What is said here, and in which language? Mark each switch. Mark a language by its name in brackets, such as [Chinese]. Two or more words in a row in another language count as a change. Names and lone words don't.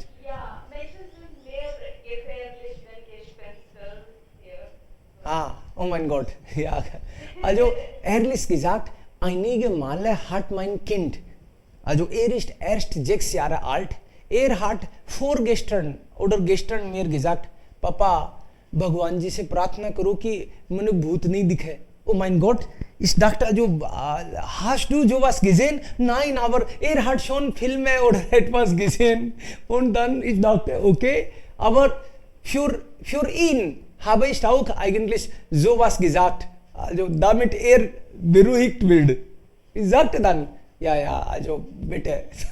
[German] ja, Menschen sind mehr gefährlich, wenn Gespenster hier. Ah, oh mein Gott. Ja. Also ehrlich gesagt, einige Male hat mein Kind, also er ist erst 6 Jahre alt, er hat vorgestern oder gestern mir gesagt, Papa, [Hindi] भगवान जी से प्रार्थना करो कि मुझे भूत नहीं दिखे. [German] Oh mein Gott, ich dachte, also, hast du sowas gesehen? Nein, aber er hat schon Filme oder etwas gesehen. Und dann, ich dachte, okay, aber für ihn habe ich auch eigentlich sowas gesagt. Also, damit er beruhigt wird. Ich sagte dann, ja, also, bitte.